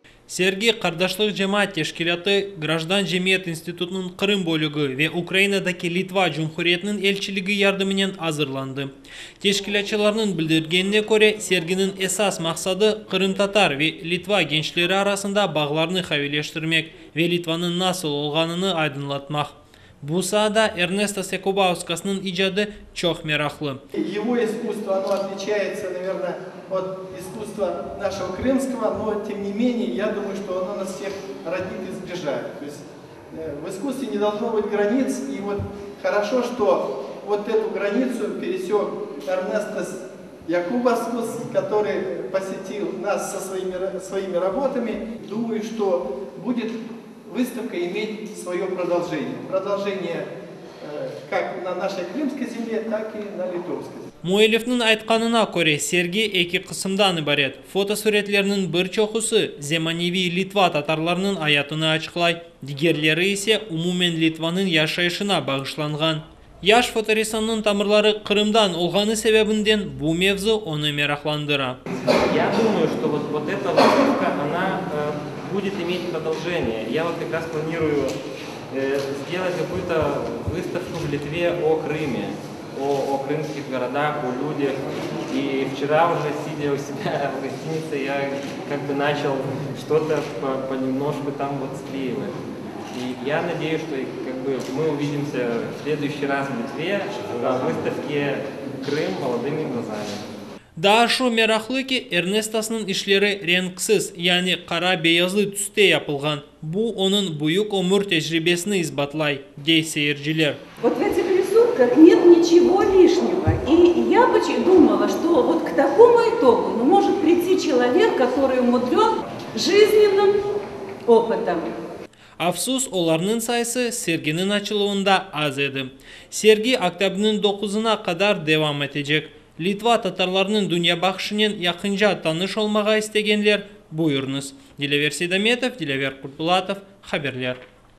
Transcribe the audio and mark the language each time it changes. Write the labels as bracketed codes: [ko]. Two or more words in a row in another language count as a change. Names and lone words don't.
[crh] Sergi Kardeşlik Cemaat Teşkilatı, Gраждан Cemiyet İnstitutu'nun Kırım bölügü ve Ukrayna'daki Litva Cumhuriyeti'nin elçiliği yardımıyla hazırlandı. Teşkilatçılarının bildirgenine göre serginin esas maksadı Kırım Tatar ve Litva gençleri arasında bağlarını havileştirmek ve Litva'nın nasıl olganını aydınlatmak. Bu sahada Ernesto Sekubauskas'nın icadı çok meraklı. [ru] Его искусство, оно отличается, наверное, от искусства нашего крымского, но тем не менее, я думаю, что оно нас всех роднит и сближает. То есть в искусстве не должно быть границ, и вот хорошо, что вот эту границу пересек Эрнестос Якубаускас, который посетил нас со своими работами. Думаю, что будет выставка иметь свое продолжение. Продолжение как на нашей крымской земле, так и на литовской. [crh] Muellif'nin aytkanına göre sergi iki kısımdan ibaret. Fotosuretlerinin bir çoxusu Zemanevi Litva Tatarlarının hayatını açıklay, diğerleri ise umumen Litva'nın yaşayışına bağışlangan. Yaş fotoressanның tamırları Kırım'dan olğanı sebebinden bu mevzu onu meraklandıra. [ru] Я думаю, что вот эта выставка, она будет иметь продолжение. Я вот как раз планирую сделать какую-то выставку в Литве о Крыме, о крымских городах, о людях. И вчера уже, сидя у себя в гостинице, я как бы начал что-то понемножку там вот склеивать. И я надеюсь, что как бы мы увидимся в следующий раз в Литве на выставке «Крым молодыми глазами». [crh] Daha şu meraklı ki Ernestos'nun işleri renksiz, yani kara beyazlı tüste yapılgan. Bu onun büyük ömür tecrübesini isbatlay, dey seyirciler. [ru] Вот в этих рисунках нет ничего лишнего. И я думала, что вот к такому итогу может прийти человек, который умудрен жизненным опытом. [crh] Afsus, onların sayısı serginin açılığında az idi. Sergi oktyabrin 9'una kadar devam edecek. Litva Tatarlarının dünya bakışının yakınca tanış olmağa istegenler buyurunuz. Dilever Sedametov, Dilever Kurbulatov, haberler.